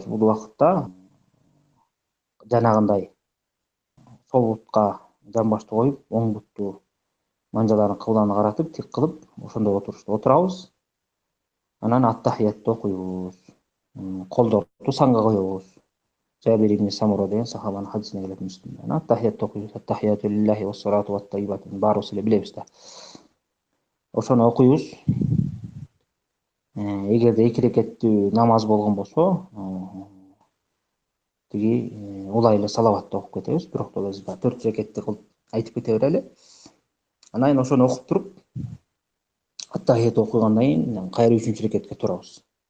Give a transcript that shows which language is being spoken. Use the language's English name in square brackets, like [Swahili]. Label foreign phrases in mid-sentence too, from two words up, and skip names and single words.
[Kyrgyz] Бул убакытта жанагындай сол бутка жамбашты коюп, оң бутту манжаларын кыбланы каратып, тик кылып, ошондой отурушта отурабыз. Анан ат-тахиятты окуйбуз. Колдорду санга коебуз. Жабир ибн Самура деген сахабанын хадисине келет Муслимде. Ат-тахиятты окуйбуз. [Arabic] التحيات لله والصلوات والطيبات. [Kyrgyz] Баарыбыз эле билебиз да. Ошону окуйбуз. Эгерде эки эрекеттүү намаз болгон болсо, тиги улай эле салаватты окуп кетебиз. Бирок да биз 4 эрекетти кылып айтып кете берели. Анан ошону окуп туруп, ат-тахиятты окугандан кийин кайра 3-үнчү эрекетке турабыз.